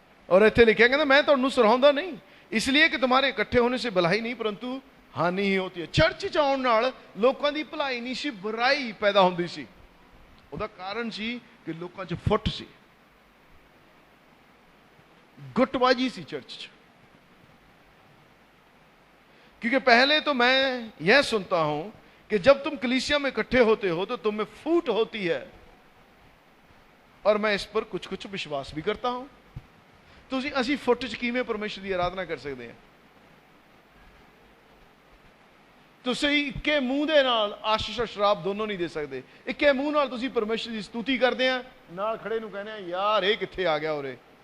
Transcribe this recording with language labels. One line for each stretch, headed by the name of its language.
Punjabi: ਔਰ ਇੱਥੇ ਲਿਖਿਆ ਕਹਿੰਦਾ ਮੈਂ ਤੁਹਾਨੂੰ ਸਰਾਹੁੰਦਾ ਨਹੀਂ, ਇਸ ਲਈ ਕਿ ਤੁਹਾਡੇ ਇਕੱਠੇ ਹੋਣੇ ਸੇ ਭਲਾਈ ਨਹੀਂ
Hindi: ਪਰੰਤੂ ਹਾਨੀ ਹੀ ਹੋਤੀ ਹੈ।
Punjabi: ਚਰਚ 'ਚ ਆਉਣ ਨਾਲ ਲੋਕਾਂ ਦੀ ਭਲਾਈ ਨਹੀਂ ਸੀ, ਬੁਰਾਈ ਪੈਦਾ ਹੁੰਦੀ ਸੀ। ਉਹਦਾ ਕਾਰਨ ਸੀ ਕਿ ਲੋਕਾਂ 'ਚ ਫੁੱਟ ਸੀ, ਗੁੱਟਬਾਜੀ ਸੀ चर्च 'ਚ।
Hindi: क्योंकि पहले तो मैं यह सुनता हूं कि जब तुम कलीसिया में इकट्ठे होते हो तो तुम में फूट होती है, और मैं इस पर कुछ कुछ विश्वास भी करता हूं।
Punjabi: तो ਅਸੀਂ ਫੁੱਟ 'ਚ ਕਿਵੇਂ ਪਰਮੇਸ਼ਰ ਦੀ ਆਰਾਧਨਾ ਕਰ ਸਕਦੇ ਹਾਂ? ਤੁਸੀਂ ਇੱਕੇ ਮੂੰਹ ਦੇ ਨਾਲ ਆਸ਼ੀਸ਼ ਔਰ ਸ਼ਰਾਬ ਦੋਨੋਂ ਨਹੀਂ ਦੇ ਸਕਦੇ। ਇੱਕੇ ਮੂੰਹ ਨਾਲ ਤੁਸੀਂ ਪਰਮੇਸ਼ਰ ਦੀ ਸਤੂਤੀ ਕਰਦੇ ਆ, ਨਾਲ ਖੜੇ ਨੂੰ ਕਹਿੰਦੇ ਆ ਯਾਰ ਇਹ ਕਿੱਥੇ ਆ ਗਿਆ ਉਰੇ।